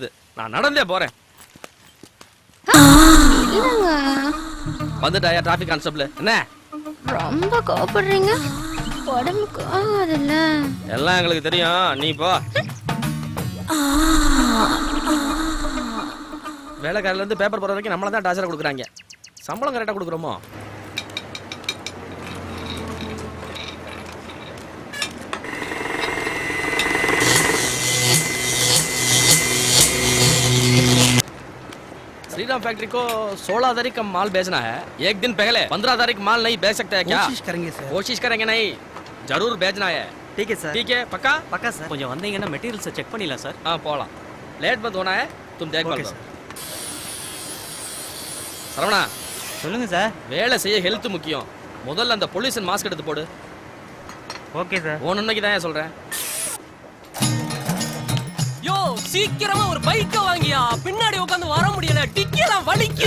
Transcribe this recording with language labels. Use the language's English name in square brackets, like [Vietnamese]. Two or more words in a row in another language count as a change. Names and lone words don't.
[Tamil] நான் நடந்தே போறேன். வந்துட்டாயா [English] traffic constable? [Tamil] என்ன ரொம்ப கோபப்படுறீங்க? உடம்புக்கு ஆகாதுல்ல? எல்லாம் எங்களுக்கு தெரியும், நீ போ. வேலைக்காரில இருந்து பேப்பர் போற வரைக்கும் நம்மள தான் டார்ச்சர் கொடுக்குறாங்க. சம்பளம் கரெக்டா கொடுக்குறோமோ? [Hindi] श्रीराम फैक्ट्री को 16 तारीख का माल बेचना है। एक दिन पहले 15 तारीख माल नहीं बेच सकते हैं क्या? कोशिश करेंगे सर। कोशिश करेंगे नहीं, जरूर बेचना है। ठीक है सर। ठीक है, पक्का? पक्का सर। [Tamil] கொஞ்சம் வந்தீங்கன்னா [English] materials check [Tamil] பண்ணிடலாம் சார். हाँ போலாம். [Hindi] लेट मत होना है, तुम देख लो. [Tamil] சரவணா சொல்லுங்க சார். வேலை செய்ய ஹெல்த் முக்கியம். முதல்ல அந்த [English] pollution mask [Tamil] எடுத்து போடு. [English] okay sir. [Tamil] ஒண்ணுக்கு தான் சொல்றேன். யோ சீக்கிரமா ஒரு பைக்க வாங்கியா, பின்னாடி உட்கார்ந்து வர முடியல, டிக்கிலாம் வலிக்குது.